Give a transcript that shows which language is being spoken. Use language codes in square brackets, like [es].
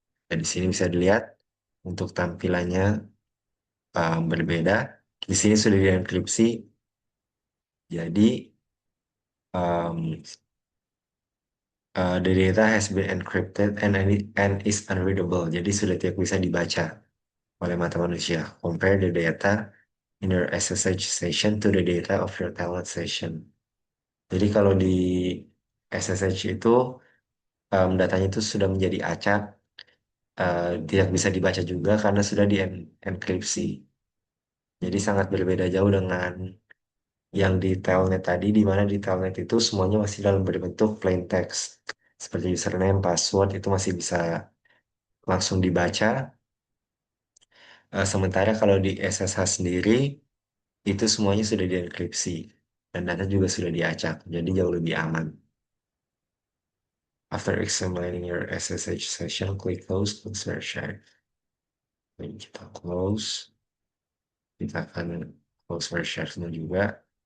[id] Dan di sini bisa dilihat untuk tampilannya berbeda. Di sini sudah dienkripsi. Jadi [en] um, the data has been encrypted and is unreadable. [id] Jadi sudah tidak bisa dibaca oleh mata manusia. [en] Compare the data in your SSH session to the data of your telnet session. [id] Jadi kalau di SSH itu datanya itu sudah menjadi acak, tidak bisa dibaca juga karena sudah dienkripsi. Jadi sangat berbeda jauh dengan yang di telnet tadi, di mana di telnet itu semuanya masih dalam berbentuk plain text. Seperti username, password itu masih bisa langsung dibaca. Sementara kalau di SSH sendiri, itu semuanya sudah dienkripsi. Dan data juga sudah diacak, jadi jauh lebih aman. [en] After examining your SSH session, click close to share. [id] Jadi kita close. Kita akan close share semua juga.